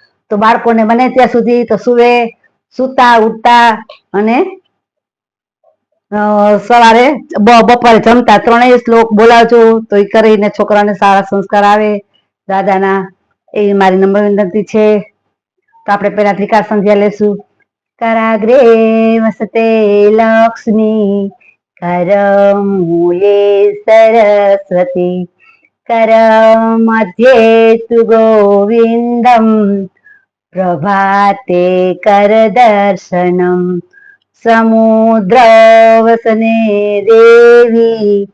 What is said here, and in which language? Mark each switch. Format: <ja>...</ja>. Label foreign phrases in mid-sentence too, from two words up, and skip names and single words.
<gu>તો બાળકોને બને ત્યાં સુધી તો સુવે, સૂતા ઉઠતા અને સવારે બપોરે જમતા ત્રણેય શ્લોક બોલાવજો. તો એ કરીને છોકરાને સારા સંસ્કાર આવે દાદાના. એ મારી નમ્ર વિનંતી છે. તો આપણે પેલા ત્રિકાળ સંધ્યા લેશું.</gu> <sa>कराग्रे वसते लक्ष्मी करमूले सरस्वती करमध्ये तु गोविन्दं प्रभाते करदर्शनम् समुद्रवसने देवी</sa>